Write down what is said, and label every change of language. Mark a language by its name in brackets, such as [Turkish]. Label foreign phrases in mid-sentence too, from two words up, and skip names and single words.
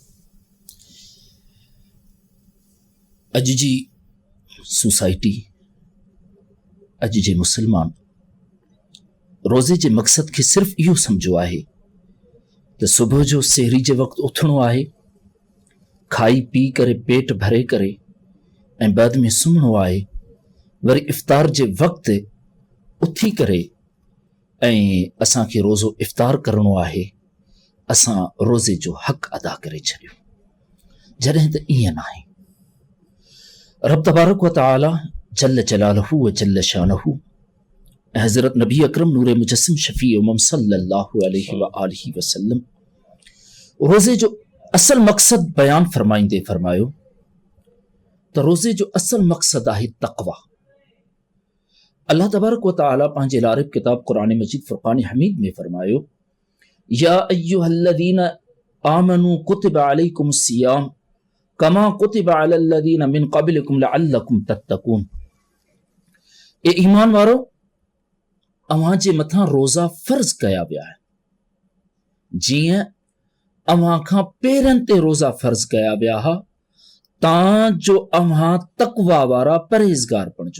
[Sindhi] अॼु जी सोसाइटी, अॼु जे मुस्लमान रोज़े जे मक़सद खे सिर्फ़ु इहो सम्झो आहे त सुबुह जो सेहरी जे वक़्तु उथणो आहे, खाई पी करे पेट भरे करे ऐं बाद में सुम्हणो आहे, वरी इफ़्तार जे वक़्तु उथी करे ऐं असांखे रोज़ो इफ़्तार करणो आहे। असां रोज़े जो हक़ अदा करे छॾियो, जॾहिं त ईअं न आहे। [Arabic] رب تبارك و تعالى جل جلاله و جل شانه [Sindhi] हज़रत नबी अकरम नूर मुजस्सिम शफ़ी उम्मम [Arabic] صلى الله عليه و آله وسلم [Sindhi] रोज़े जो असल मक़सद बयान फरमाईंदे फरमायो त रोज़े जो असल मक़सद आहे तक़वा। [Arabic] الله تبارك و تعالى [Sindhi] पंहिंजे लारिब किताब क़ुरान मजीद फ़ुरक़ान हमीद में फरमायो, [Arabic] يا أيها الذين آمنوا كتب عليكم الصيام كما كتب على الذين من قبلكم لعلكم تتقون. [Sindhi] ए ईमान वारो, अव्हां जे मथां रोज़ा फ़र्ज़ कया विया आहिनि जीअं अव्हां खां पहिरियनि ते रोज़ा फ़र्ज़ कया विया हुआ, तां जो अव्हां तक़वा वारा परहेज़गार बणिजो।